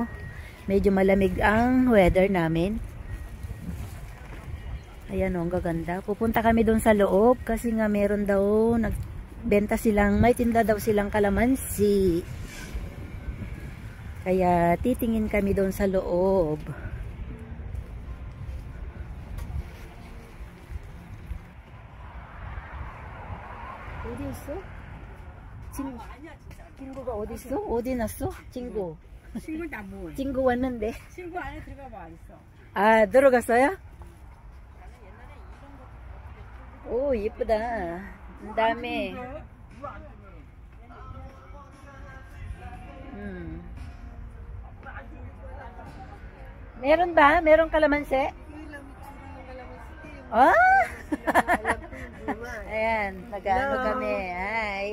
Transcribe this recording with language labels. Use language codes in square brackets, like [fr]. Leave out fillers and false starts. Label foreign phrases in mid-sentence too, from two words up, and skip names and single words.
[tl] Medyo malamig ang weather namin. Ayan oh, ang gaganda. Pupunta kami doon sa loob kasi nga meron daw nagbenta silang, may tinda daw silang kalamansi. Kaya titingin kami doon sa loob. [ko] 어디있어? 친구가 어디있어? 어디 났어? 친구. 친구 다 뭐? 친구 왔는데. 친구 안에 들어가 봐 있어. 아, 들어갔어요? 오, 예쁘다. [tl] ang dami. Meron ba? Meron kalamansi? Ah! Ayan, nag-ano kami. Ay.